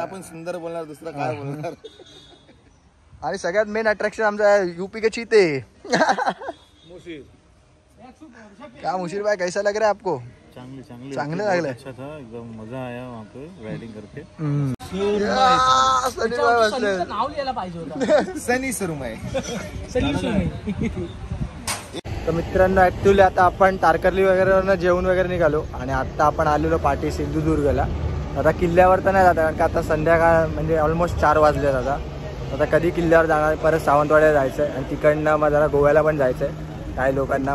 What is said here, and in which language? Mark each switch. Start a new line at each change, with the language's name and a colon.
Marathi: आपण सुंदर बोलणार, दुसरं काय बोलणार. आणि सगळ्यात मेन अट्रॅक्शन आमचा
Hindi: यूपी के चीते. क्या मुशीर भाई कैसा लग रहा है आपको?
Marathi: चांगले लागले.
Hindi: अच्छा था, एकदम मजा आया वहाँ पे राइडिंग करके.
Marathi: नाव लिहायला पाहिजे होतं. सनी सुरमई. तर मित्रांनो ऍक्च्युली आता आपण तारकर्ली वगैरे जेवण वगैरे निघालो आणि आता आपण आलेलो पाठी सिंधुदुर्गला. आता किल्ल्यावर तर नाही जात कारण का आता संध्याकाळ म्हणजे ऑलमोस्ट 4 वाजले. आता कधी किल्ल्यावर जाणार, परत सावंतवाड्याला जायचं आहे आणि तिकडनं मग जरा गोव्याला पण जायचं आहे काही लोकांना.